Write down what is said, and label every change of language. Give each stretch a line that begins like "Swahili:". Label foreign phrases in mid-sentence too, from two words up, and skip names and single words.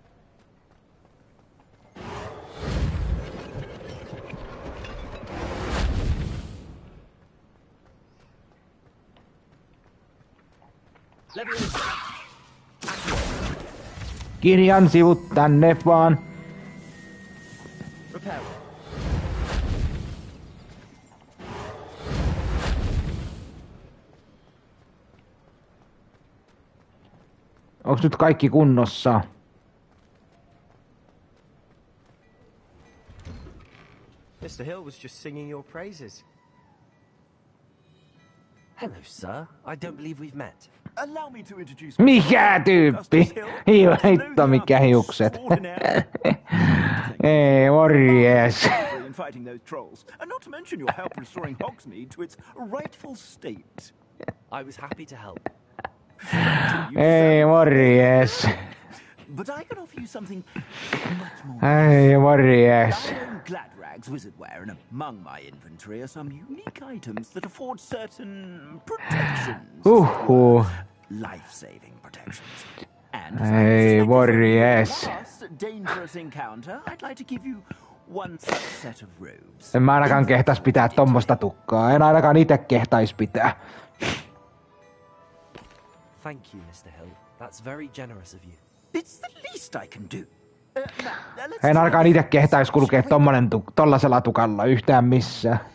Finnish: Kirjan sivut tänne vaan. Onks nyt kaikki kunnossa?
English: Mr. Hill was just singing your praises. Hello, sir. I don't believe we've met. Allow me to introduce
Finnish: Mikä tyyppi? Hitto mikä hiukset. Ei, morjes.
English: in fighting those trolls, and not to mention your help restoring Hogsmeade to its rightful state. I was happy to help.
Finnish: Ei, morjes.
English: But I can offer you something much more.
Finnish: Ei, morjes.
English: I own Gladrag's wizardware, and among my inventory are some unique items that afford certain protections. Life-saving protections. And
Finnish: ei, morjes.
English: last dangerous encounter, I'd like to give you one such set of robes.
Finnish: En mä ainakaan kehtais pitää tommosta tukkaa. En ainakaan ite kehtais pitää.
English: Thank you, Mr. Hill. That's very generous of you. It's the least I can do.
Finnish: En ainakaan ite kehtais kulkea tollasella tukalla yhtään missään.